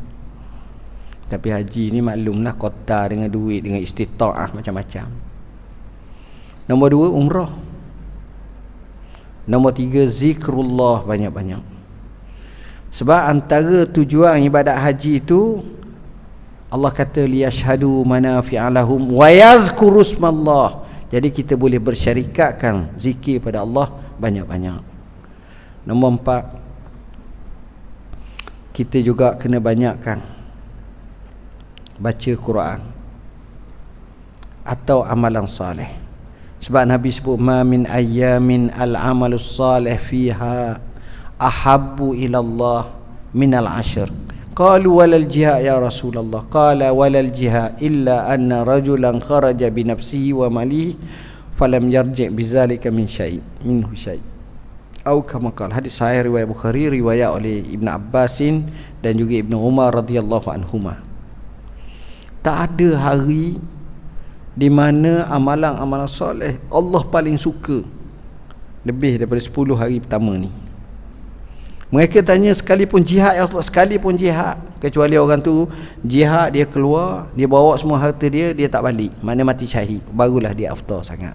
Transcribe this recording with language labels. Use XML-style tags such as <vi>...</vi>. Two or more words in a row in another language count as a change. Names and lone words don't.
<ms>Tapi haji ni maklumlah kota dengan duit, dengan istita'ah macam-macam. Nombor 2 umrah. Nombor 3, zikrullah banyak-banyak. Sebab antara tujuan ibadat haji itu, Allah kata</ms> <ar>ليشهدوا منافع لهم ويذكروا اسم الله.</ar> <ms>Jadi kita boleh bersyarikatkan zikir pada Allah banyak-banyak. Nombor 4, kita juga kena banyakkan baca Quran atau amalan salih. Sebab Nabi sebut</ms> <ar>ما من أيام العمل الصالح فيها أحب إلى الله من العشر. قالوا ولا الجهاد يا رسول الله. قال ولا الجهاد إلا أن رجلا خرج بنفسه وماله فلم يرجع بذلك منه شيء'.</ar> <ms>Atau</ms> <ar>كما قال.</ar> <ms>Hadis sahih riwayat Bukhari, riwayat oleh Ibn Abbasin dan juga Ibn Umar</ms> <ar>رضي الله عنهما.</ar> <ms>Tak ada hari di mana amalan-amalan soleh Allah paling suka lebih daripada 10 hari pertama ni. Mereka tanya sekalipun jihad</ms> <ar>يا رسول الله,</ar> <ms>sekalipun jihad, kecuali orang tu jihad dia keluar, dia bawa semua harta dia, dia tak balik, mana mati syahid, barulah dia afdal sangat.</ms>